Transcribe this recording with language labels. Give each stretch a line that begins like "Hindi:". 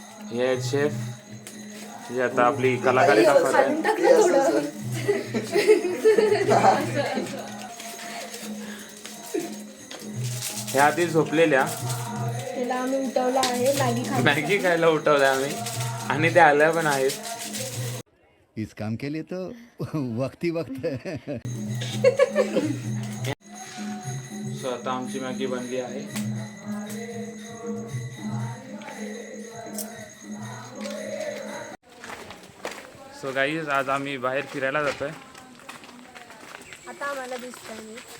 Marathi: हे आहेत शेफ, जे आता आपली कलाकारी दाखवत खालून आहे. टाक ना थोडं. हे आधी झोपलेल्या त्याला आम्ही उठवलं आहे. मॅगी खायला उठवलं आम्ही, आणि ते आल्या पण आहेत.
Hindi: इस काम के लिए तो वक्त ही वक्त है.
Marathi: सो आता आमची मॅगी बनली आहे.
English: so guys,
Marathi: आज आम्ही बाहेर फिरायला जातोय. आता आम्हाला दिसतंय मी.